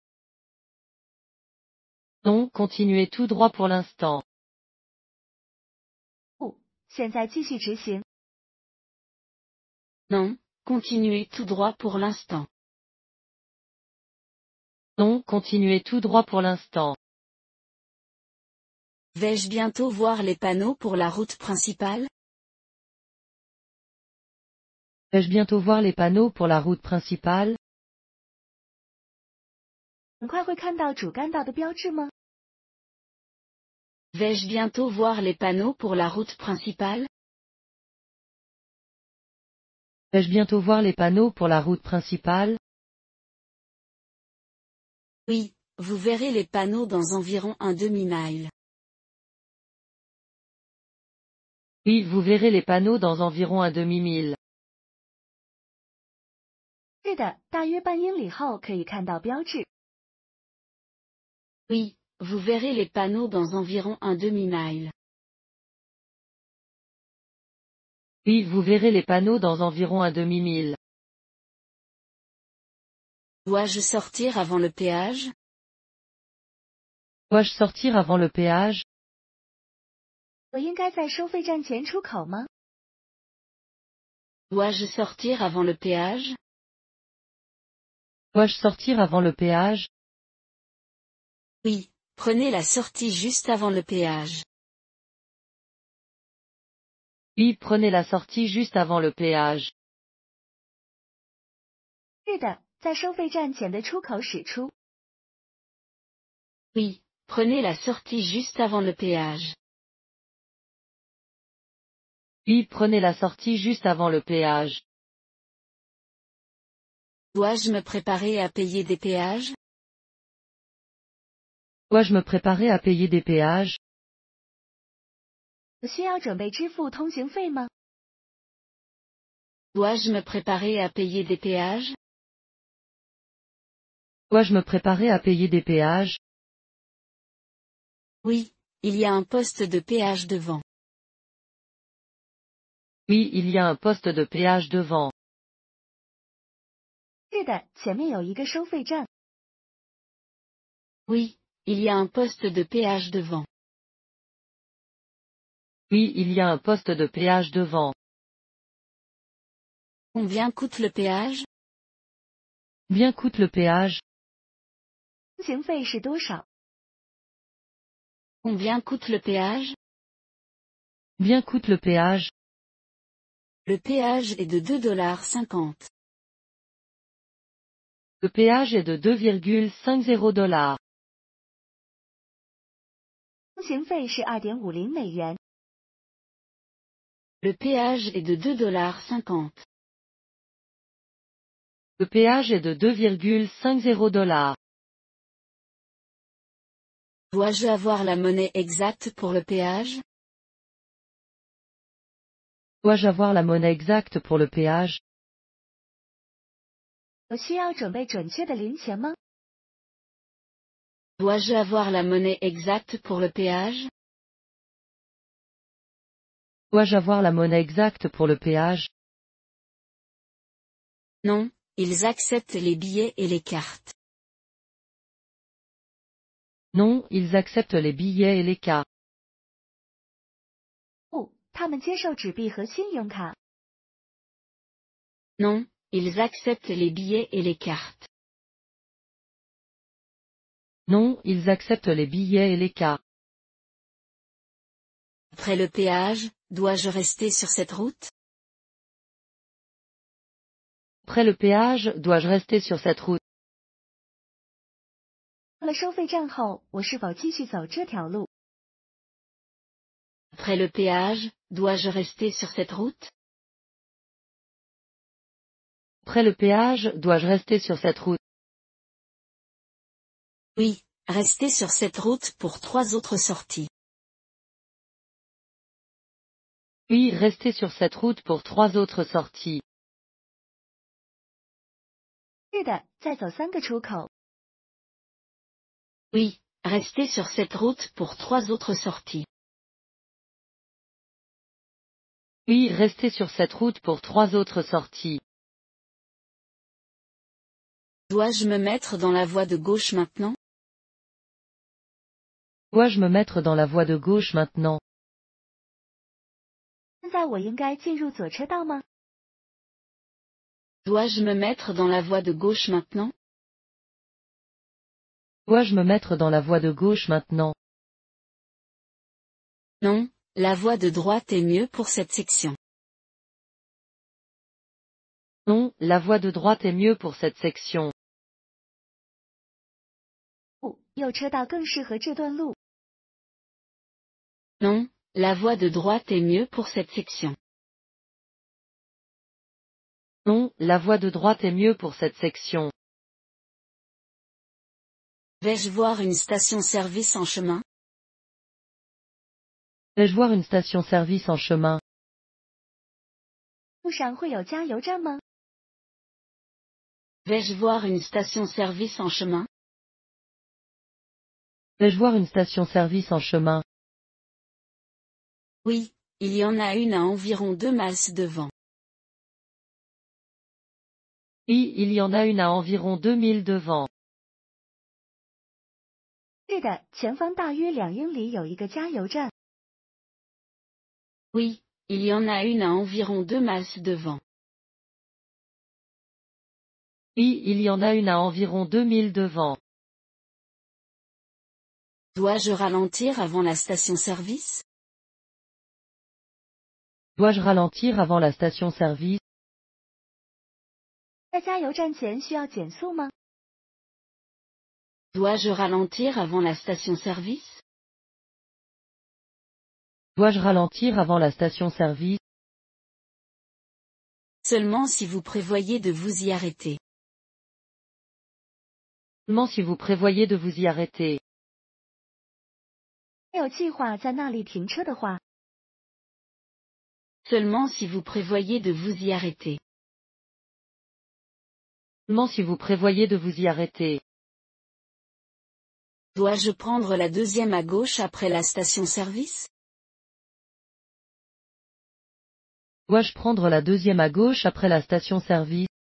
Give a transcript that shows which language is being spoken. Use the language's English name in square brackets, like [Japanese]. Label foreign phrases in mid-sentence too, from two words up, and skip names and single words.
[French] Non, continuez tout droit pour l'instant. [Chinese] 不，现在继续直行。 [French] Non, continuez tout droit pour l'instant. Non, continuez tout droit pour l'instant. Vais-je bientôt voir les panneaux pour la route principale? Vais-je bientôt voir les panneaux pour la route principale? [Chinese] 很快会看到主干道的标志吗？ [French] Vais-je bientôt voir les panneaux pour la route principale? Vais-je bientôt voir les panneaux pour la route principale? Oui, vous verrez les panneaux dans environ un demi-mile. Oui, vous verrez les panneaux dans environ un demi-mille. [Chinese] 是的，大约半英里后可以看到标志。 [French] Oui, vous verrez les panneaux dans environ un demi-mile. Oui, vous verrez les panneaux dans environ un demi-mille. Dois-je sortir avant le péage? Dois-je sortir avant le péage? [Chinese] 我应该在收费站前出口吗？ [French] Dois-je sortir avant le péage? Dois-je sortir avant le péage? Oui, prenez la sortie juste avant le péage. Oui, prenez la sortie juste avant le péage. [Chinese] 是的，在收费站前的出口驶出。 [French] Oui, prenez la sortie juste avant le péage. Oui, prenez la sortie juste avant le péage. Dois-je me préparer à payer des péages? Dois-je me préparer à payer des péages? [Chinese] 我需要准备支付通行费吗？ [French] Dois-je me préparer à payer des péages? Dois-je me préparer à payer des péages? Oui, il y a un poste de péage devant. Oui, il y a un poste de péage devant. [Chinese] 是的，前面有一个收费站。 [French] Oui, il y a un poste de péage devant. Oui, il y a un poste de péage devant. Combien coûte le péage? Bien coûte le péage? [Chinese] 通行费是多少？ [French] Combien coûte le péage? Bien coûte le péage? Le péage est de 2,50 $. Le péage est de 2,50 $. [Chinese] 通行费是2.50美元。 [French] Le péage est de 2,50 $. Le péage est de 2,50 $. Dois-je avoir la monnaie exacte pour le péage? Dois-je avoir la monnaie exacte pour le péage? [Chinese] 我需要准备准确的零钱吗？ [French] Dois-je avoir la monnaie exacte pour le péage? Dois-je avoir la monnaie exacte pour le péage? Non, ils acceptent les billets et les cartes. Non, ils acceptent les billets et les cartes. [Chinese] 不，他们接受纸币和信用卡。 [French] Non, ils acceptent les billets et les cartes. Non, ils acceptent les billets et les cartes. Après le péage, dois-je rester sur cette route? Après le péage, dois-je rester sur cette route? [Chinese] 到了收费站后，我是否继续走这条路？ [French] Après le péage, dois-je rester sur cette route? Après le péage, dois-je rester sur cette route? Oui, restez sur cette route pour 3 autres sorties. Oui, restez sur cette route pour 3 autres sorties. [Chinese] 是的，再走3个出口。 [French] Oui, restez sur cette route pour 3 autres sorties. Oui, restez sur cette route pour 3 autres sorties. Dois-je me mettre dans la voie de gauche maintenant? Dois-je me mettre dans la voie de gauche maintenant? [Chinese] 现在我应该进入左车道吗？ [French] Dois-je me mettre dans la voie de gauche maintenant? Dois-je me mettre dans la voie de gauche maintenant? Non, la voie de droite est mieux pour cette section. Non, la voie de droite est mieux pour cette section. [Chinese] 右车道更适合这段路。 [French] Non, la voie de droite est mieux pour cette section. Non, la voie de droite est mieux pour cette section. Vais-je voir une station-service en chemin? Vais-je voir une station-service en chemin? [Chinese] 路上会有加油站吗？ [French] Vais-je voir une station-service en chemin? Vais-je voir une station-service en chemin? Oui, il y en a une à environ 2 miles devant. Oui, il y en a une à environ 2000 devant. [Chinese] 是的，前方大约2英里有一个加油站。 [French] Oui, il y en a une à environ 2 miles devant. Oui, il y en a une à environ 2000 devant. Dois-je ralentir avant la station-service? Dois-je ralentir avant la station-service? [Chinese] 在加油站前需要减速吗？ [French] Dois-je ralentir avant la station-service? Dois-je ralentir avant la station-service? Seulement si vous prévoyez de vous y arrêter. Seulement si vous prévoyez de vous y arrêter. [Chinese] 没有计划在那里停车的话， [French] Seulement si vous prévoyez de vous y arrêter. Seulement si vous prévoyez de vous y arrêter. Dois-je prendre la deuxième à gauche après la station-service? Dois-je prendre la deuxième à gauche après la station-service?